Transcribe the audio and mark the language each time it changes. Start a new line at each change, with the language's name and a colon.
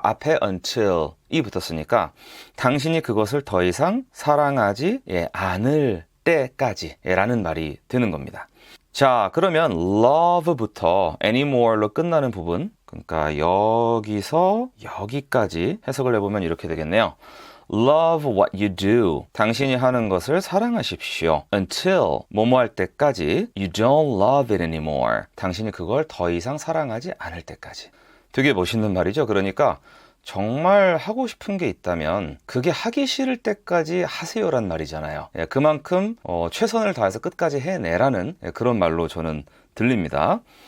Korean: 앞에 until 이 붙었으니까 당신이 그것을 더 이상 사랑하지 않을 때까지 라는 말이 되는 겁니다. 자, 그러면 love부터 anymore로 끝나는 부분, 그러니까 여기서 여기까지 해석을 해보면 이렇게 되겠네요.
English: Love what you do.
Korean: 당신이 하는 것을 사랑하십시오.
English: Until
Korean: 뭐뭐 할 때까지
English: you don't love it anymore.
Korean: 당신이 그걸 더 이상 사랑하지 않을 때까지. 되게 멋있는 말이죠. 그러니까 정말 하고 싶은 게 있다면 그게 하기 싫을 때까지 하세요란 말이잖아요. 그만큼 최선을 다해서 끝까지 해내라는 그런 말로 저는 들립니다.